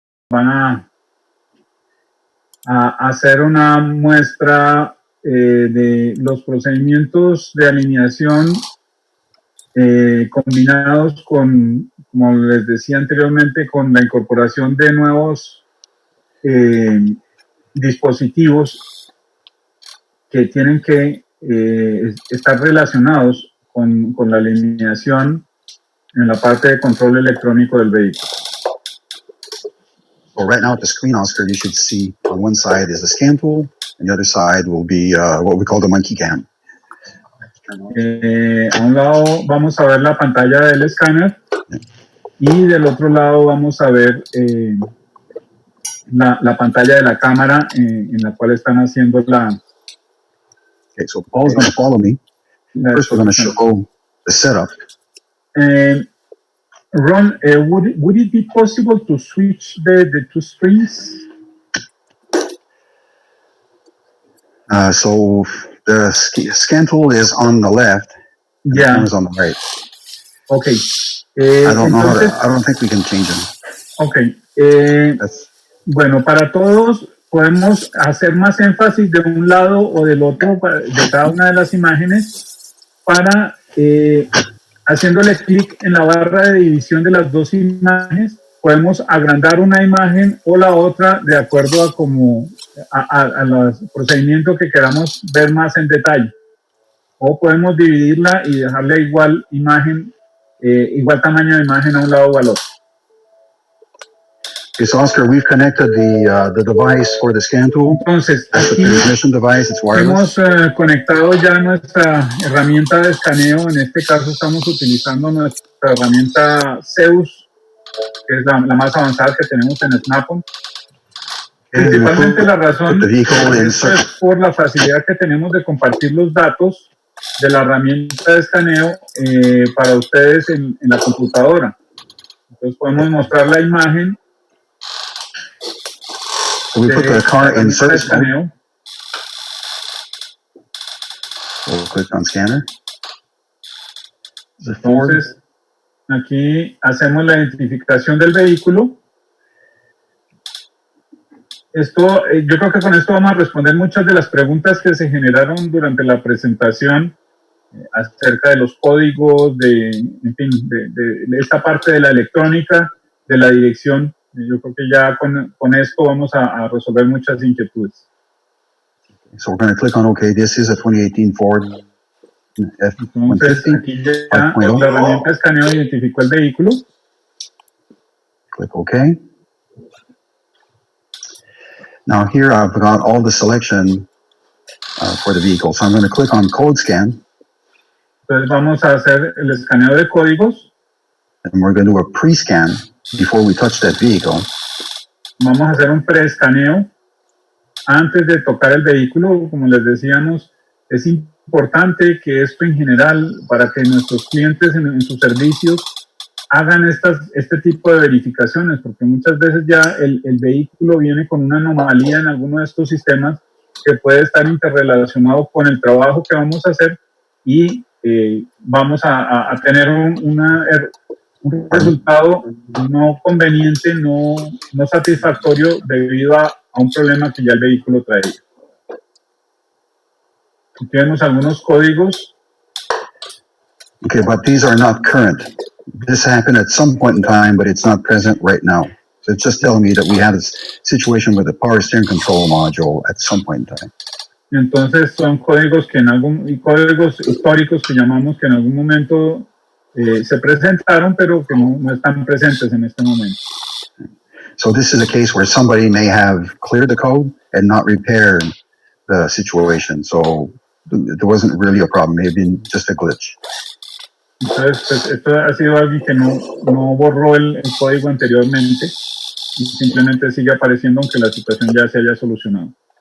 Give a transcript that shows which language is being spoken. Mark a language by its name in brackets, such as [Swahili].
[Spanish] van a hacer una muestra de los procedimientos de alineación combinados con, como les decía anteriormente, con la incorporación de nuevos dispositivos que tienen que estar relacionados con la alineación en la parte de control electrónico del vehículo. [English] So right now at the screen, Oscar, you should see on one side is the scan tool, and the other side will be what we call the monkey cam. [Spanish] A un lado vamos a ver la pantalla del escáner y del otro lado vamos a ver la pantalla de la cámara en la cual están haciendo la... [English] Okay, so Paul's going to follow me. First, we're going to show the setup. Ron, would it be possible to switch the two screens? So the scan tool is on the left, and the camera's on the right. Okay. I don't think we can change them. Okay. [Spanish] Bueno, para todos podemos hacer más énfasis de un lado o del otro de cada una de las imágenes para haciéndole clic en la barra de división de las dos imágenes, podemos agrandar una imagen o la otra de acuerdo a los procedimientos que queramos ver más en detalle. O podemos dividirla y dejarle igual tamaño de imagen a un lado o al otro. [English] Okay, so Oscar, we've connected the device for the scan tool. [Spanish] Entonces, [English] aquí device, it's wireless. [Spanish] Hemos conectado ya nuestra herramienta de escaneo. En este caso estamos utilizando nuestra herramienta Zeus, que es la más avanzada que tenemos en Snap-on. Principalmente la razón es por la facilidad que tenemos de compartir los datos de la herramienta de escaneo para ustedes en la computadora. Entonces podemos mostrar la imagen. [English] So we put the car in service mode. We'll click on scanner. [Spanish] Entonces, aquí hacemos la identificación del vehículo. Esto, yo creo que con esto vamos a responder muchas de las preguntas que se generaron durante la presentación acerca de los códigos, de esta parte de la electrónica, de la dirección. Yo creo que ya con esto vamos a resolver muchas inquietudes. [English] So we're going to click on OK. This is a 2018 Ford F-150. [Spanish] Entonces, aquí ya la herramienta de escaneo identificó el vehículo. [English] Click OK. Now here I've got all the selection for the vehicle. So I'm going to click on Code Scan. [Spanish] Entonces vamos a hacer el escaneo de códigos. [English] And we're going to do a pre-scan before we touch that vehicle. [Spanish] Vamos a hacer un pre-escaneo antes de tocar el vehículo. Como les decíamos, es importante que esto en general, para que nuestros clientes en sus servicios hagan este tipo de verificaciones, porque muchas veces ya el vehículo viene con una anomalía en alguno de estos sistemas que puede estar interrelacionado con el trabajo que vamos a hacer y vamos a tener un resultado no conveniente, no satisfactorio debido a un problema que ya el vehículo traía. Aquí vemos algunos códigos. [English] Okay, but these are not current. This happened at some point in time, but it's not present right now. So it's just telling me that we had a situation with the power steering control module at some point in time. [Spanish] Entonces son códigos códigos históricos que llamamos que en algún momento se presentaron, pero que no están presentes en este momento. [English] So this is a case where somebody may have cleared the code and not repaired the situation. So there wasn't really a problem. It may have been just a glitch. [Spanish] Entonces, pues, esto ha sido alguien que no borró el código anteriormente y simplemente sigue apareciendo aunque la situación ya se haya solucionado.